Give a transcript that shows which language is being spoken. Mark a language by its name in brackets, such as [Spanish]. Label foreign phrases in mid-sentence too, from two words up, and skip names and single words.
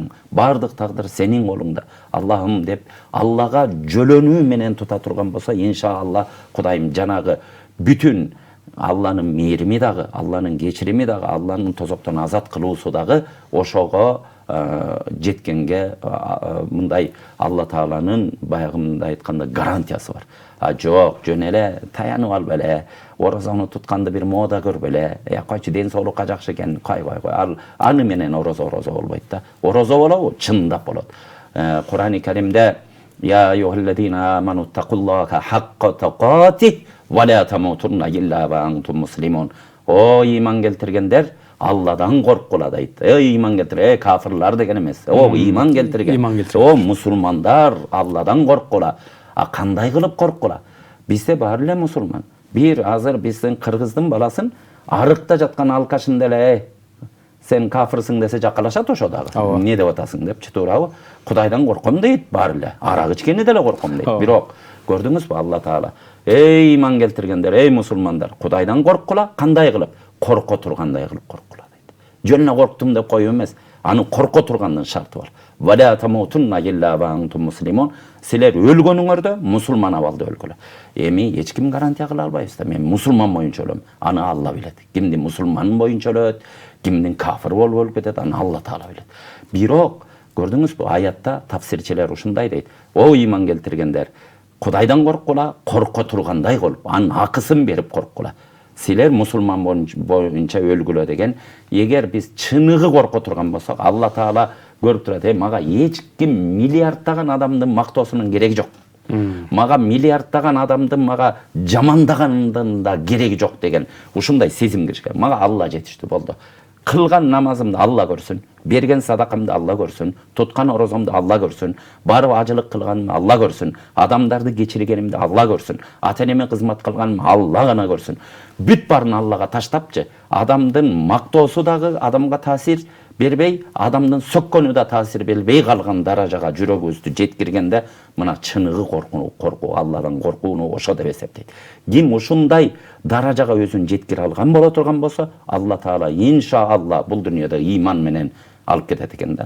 [Kyrgyz] Бардык тагдыр сенин колуңда. Аллахым деп, Аллага жөлөнүү менен тута турган болсо, иншалла Кудайым жанагы бүтүн Алланын мээрими дагы, Алланын кечирими дагы, Алланын тозоктон азат кылуусу дагы ошого жеткенге мындай Алла Тааланын баягы мындай айтканда гарантиясы бар. Жок, жөн эле таянып алып эле, орозону тутканды бир мода көрүп эле, койчу ден соолукка жакшы экен, кой. Аны менен орозо болбойт да. Орозо болобу? Чындап болот. Курани Каримде [Arabic] يا أيها الذين آمنوا اتقوا الله حق تقاته ولا تموتن إلا وأنتم مسلمون. [Kyrgyz] О ыйман келтиргендер, Алладан коркула дейт. Ыйман келтир, кафирлар деген эмес. О ыйман келтирген. О мусулмандар, Алладан коркула. Кандай кылып коркула? Бизде бар эле мусулман. Бир азыр биздин кыргыздын баласын арыкта жаткан алкашында эле сен кафирсиң десе жакалашат ошо дагы. Эмне деп атасың депчи, туурабы? Кудайдан корком дейт, бар эле. Арак ичкени деле корком дейт. Бирок көрдүңүзбү Алла Таала? Эй иман келтиргендер, эй мусулмандар, Кудайдан коркула, кандай кылып? Корко тургандай кылып коркула дейт. Жөн эле корктум деп коюп эмес, аны корко тургандын шарты бар. [Arabic] ولا تموتن إلا وأنتم مسلمون. [Kyrgyz] Силер өлгөнүңөрдө мусулман абалда өлгүлө. Эми эч ким гарантия кыла албайбыз да. Мен мусулман боюнча өлөм. Аны Алла билет. Кимдин мусулман боюнча өлөт, кимдин кафир болуп кетет, аны Алла Таала билет. Бирок көрдүңүзбү, аятта тафсирчилер ушундай дейт. О иман келтиргендер, Кудайдан коркула, корко тургандай кылып, анын акысын берип коркула. Силер мусулман боюнча өлгүлө деген. Эгер биз чыныгы корко турган болсок, Алла Таала көрүп турат. Мага эч ким миллиарддаган адамдын мактоосунун кереги жок. Мага миллиарддаган адамдын мага жамандаганын да кереги жок деген ушундай сезим киришкен. Мага Алла жетиштүү болду. Kılgan namazımdı Allah görsün, bergen sadakамды Allah görsün, tutkan orozamды Allah görsün, barıp acılık kılganımды Allah görsün, adamdardı geçirgenimdi Allah görsün, ata-eneme kızmat kılganım Allah gana görsün. Büt barını Allah'a taştapçı, adamdın maktoosu dağı adamga tasir бербей, адамдын сөккөнү да таасир бербей калган даражага жүрөгүбүздү жеткиргенде мына чыныгы коркуу Алладан коркууну ошо деп эсептейт. Ким ушундай даражага өзүн жеткире алган боло турган болсо, Алла Таала иншаалла бул дүйнөдө ыйман менен алып кетет экен да.